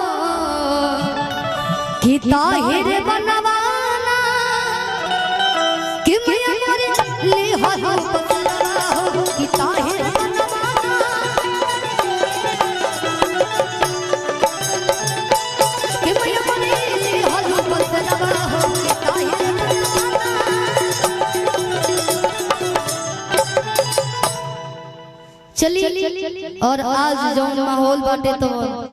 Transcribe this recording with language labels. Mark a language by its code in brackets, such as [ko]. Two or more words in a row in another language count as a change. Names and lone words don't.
[bho] कि ताहिर बनवाना, कि मैया मोरी ले हलो बसरवा हो कि ताहिर बनवाना, कि मैया मोरी ले हलो बसरवा हो कि ताहिर बनवाना। चलिए और आज जो माहौल बाटे तो